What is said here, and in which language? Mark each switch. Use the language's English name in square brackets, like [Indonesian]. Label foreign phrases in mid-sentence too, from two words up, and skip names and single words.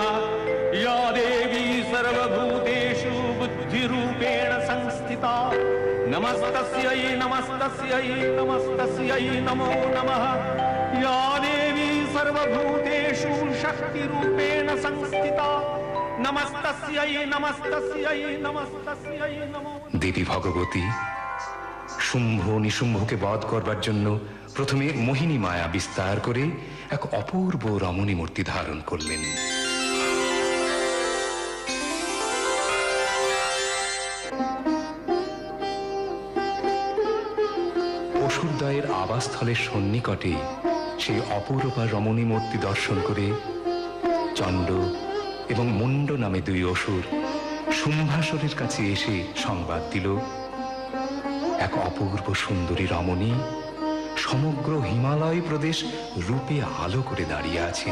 [Sanskrit] या देवी सर्वभूतेषु बुद्धिरूपेण संस्थिता नमस्तस्यै नमस्तस्यै नमस्तस्यै नमो नमः। या देवी सर्वभूतेषु शक्तिरूपेण संस्थिता नमस्तस्यै नमस्तस्यै नमस्तस्यै नमो। [Bangla] দেবী ভগবতী শুম্ভ নিশুম্ভকে বধ করবার জন্য প্রথমে মোহিনী মায়া বিস্তার করে এক অপূর্ব রমণী মূর্তি ধারণ করলেন। অসুরদ্বয়ের আবাসস্থলের সন্নিকটে সেই অপরূপা রমণী মূর্তি দর্শন করে চণ্ড এবং মুণ্ড নামে দুই অসুর শুম্ভাসুরের কাছে এসে সংবাদ দিল, এক অপূর্ব সুন্দরী রমণী সমগ্র হিমালয় প্রদেশ রূপে আলো করে দাঁড়িয়ে আছেন।